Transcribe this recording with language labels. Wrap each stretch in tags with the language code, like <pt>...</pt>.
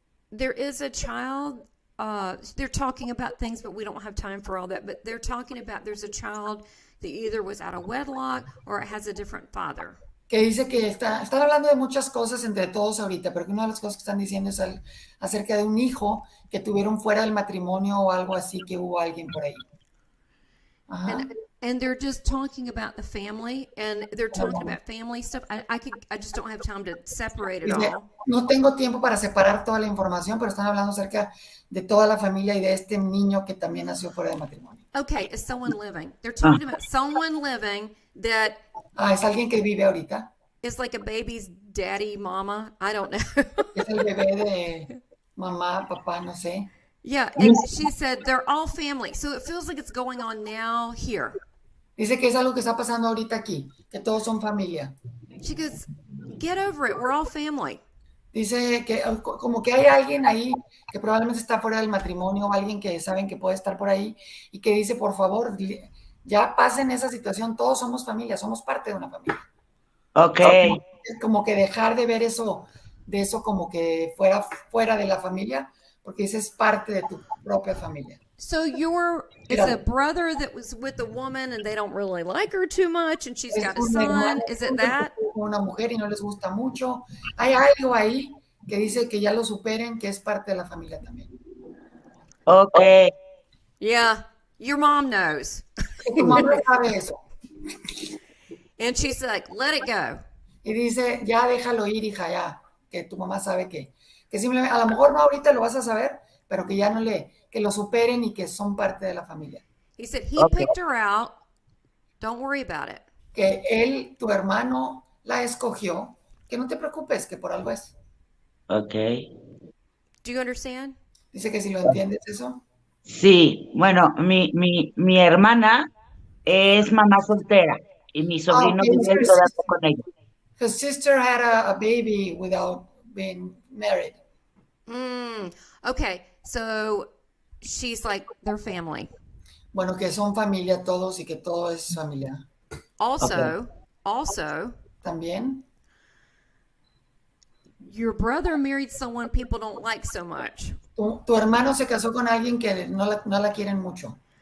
<en>There is a child, they're talking about things, but we don't have time for all that. But they're talking about there's a child that either was out of wedlock or it has a different father.</en> <es>Que dice que están hablando de muchas cosas entre todos ahorita, pero que una de las cosas que están diciendo es acerca de un hijo que tuvieron fuera del matrimonio o algo así, que hubo alguien por ahí. Ajá.</es> <en>And they're just talking about the family, and they're talking about family stuff. I just don't have time to separate it</en> <es>Dice,</es> <en>all.</en> <es>no tengo tiempo para separar toda la información, pero están hablando acerca de toda la familia y de este niño que también nació fuera del matrimonio.</es> <en>Okay, is someone living? They're talking about someone living that</en> <es>Es alguien que vive ahorita.</es> <en>is like a baby's daddy, mama. I don't know.</en> <es>Es el bebé de mamá, papá, no sé.</es> <en>Yeah, and she said they're all family. So it feels like it's going on now here.</en> <es>Dice que es algo que está pasando ahorita aquí, que todos son familia.</es> <en>She goes, get over it. We're all family.</en> <es>Dice que como que hay alguien ahí que probablemente está fuera del matrimonio o alguien que saben que puede estar por ahí y que dice, por favor, ya pasen esa situación, todos somos familia, somos parte de una familia.</es> <en>Ok.</en> <es>Es como que dejar de ver eso, de eso como que fuera de la familia, porque ese es parte de tu propia familia.</es> <en>So it's a brother that was with a woman and they don't really like her too much and she's got a son. Is it that?</en> <es>Una mujer y no les gusta mucho. Hay algo ahí que dice que ya lo superen, que es parte de la familia también.</es> <en>Ok. Yeah, your mom knows.</en> <es>Que tu mamá sabe eso.</es> <en>And she's like, let it go.</en> <es>Y dice, ya déjalo ir, hija, ya. Que tu mamá sabe que simplemente, a lo mejor no ahorita lo vas a saber, pero que ya no que lo superen y que son parte de la familia.</es> <en>He said, he picked her out. Don't worry about it.</en> <es>Que él, tu hermano, la escogió. Que no te preocupes, que por algo es.</es> <en>Ok. Do you understand?</en> <es>Dice que si lo entiendes eso. Sí, bueno, mi hermana es mamá soltera y mi sobrino</es> <en>Okay,</en> <es>vive todavía con ella.</es> <en>Her sister had a baby without being married. Okay, so she's like their family.</en> <es>Bueno, que son familia todos y que todo es familia.</es> <en>Also,</en> <es>También,</es> <en>your brother married someone people don't like so much.</en> <es>tu hermano se casó con alguien que no la quieren mucho.</es>